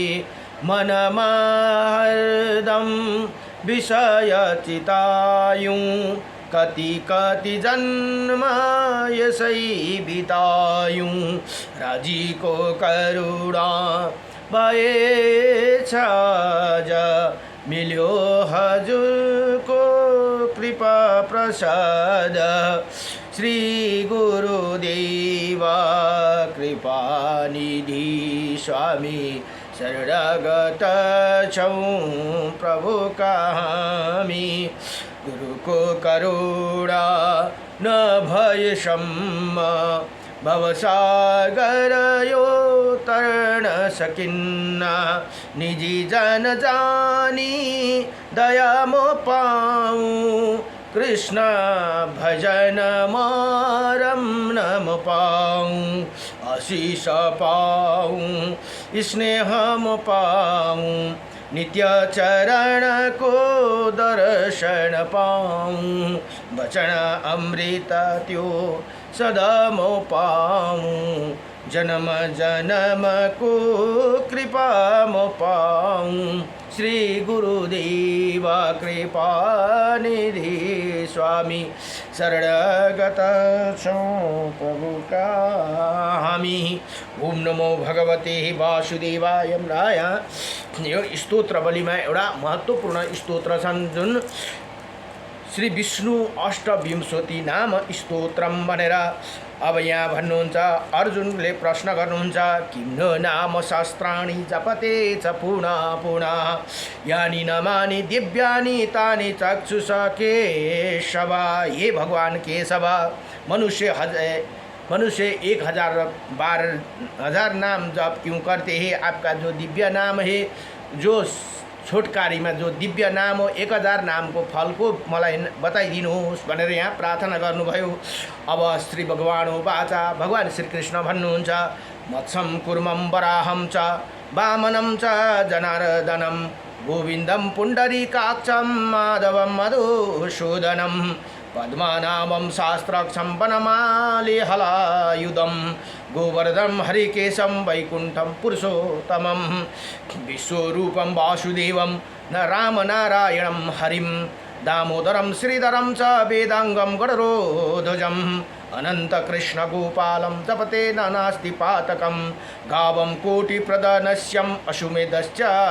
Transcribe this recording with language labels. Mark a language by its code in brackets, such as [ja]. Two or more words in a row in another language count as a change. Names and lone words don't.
[ne] मनमा हरदम विषय चितायूं कति कति जन्म यसै बितायूं। राजी को करुणा भए छ आज मिल्यो हजुरको कृपा प्रसाद श्री गुरुदेव कृपा निधि स्वामी शरणागत छौँ प्रभुका हामी गुरुको करुणा नभएसम्म भवसागर यो तर्न सकिन्न निजी जन जानी दया म पाऊँ कृष्ण भजन मरम म पाऊँ आशीष पाऊँ स्नेह म पाऊँ नित्य चरण को दर्शन पाऊँ वचन अमृत त्यो सदा म पाऊँ जन्म जन्म को कृपा म पाऊँ श्री गुरुदेव कृपा निधि स्वामी शरणागत छौँ प्रभुका हामी [sa] ओम नमो भगवते वासुदेवाय [ne] राया। यो स्तोत्र बलिमा एउटा महत्त्वपूर्ण स्तोत्र छन् जुन श्री विष्णु अष्टविंशति नाम स्तोत्रम भनेर अब यहाँ भन्नुहुन्छ अर्जुनले प्रश्न गर्नुहुन्छ [sa] किम्न नाम शास्त्राणि जपते च पुनः पुनः यानि नमानि दिव्यानि तानि चक्षुष केशव। [hi] हे भगवान केशव मनुष्य 1000 नाम जप क्यों करते हैं? आपका जो दिव्य नाम है [ne] जो छोटकारीमा जो दिव्य नाम हो 1000 नामको फलको मलाई बताइदिनुहोस् भनेर यहाँ प्रार्थना गर्नुभयो। अब श्री भगवान वाचा भगवान श्री कृष्ण भन्नुहुन्छ [sa] मत्सम कुर्मम वराहम च वामनं च जनार्दनं गोविन्दं पुण्डरीकाक्षं माधवं मधुसूदनं पद्मनाभं शास्त्राक्षं वनमाली हलायुधं गोवर्धनं हरिकेशं वैकुण्ठं पुरुषोत्तमं विश्वरूपं वासुदेवं न रामनारायणं हरिं दामोदरं श्रीधरं च वेदांगं गणरोध्वजम् अनन्तकृष्णगोपालं जपते न नास्ति पातकं गावं कोटिप्रदनश्यम् अश्वमेधश्च